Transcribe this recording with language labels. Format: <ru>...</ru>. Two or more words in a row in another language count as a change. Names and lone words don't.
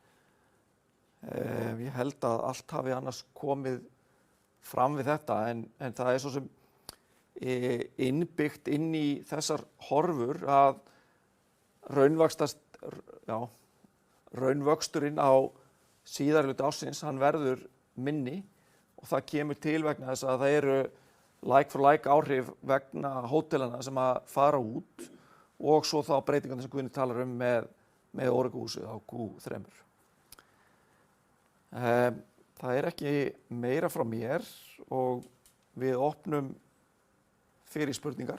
<is>En ég held að allt hafi annars komið fram við þetta en það svo sem innbyggt inn í þessar horfur að raunvöxturinn á síðari hluta ársins hann verður minni og það kemur til vegna þess að það eru</is> <en>like for like</en> <is>áhrif vegna hótelana sem að fara út og svo þá breytingarnir sem Guðni talar með Origo-húsið á Q3. Það ekki meira frá mér og við opnum fyrir spurningar.</is>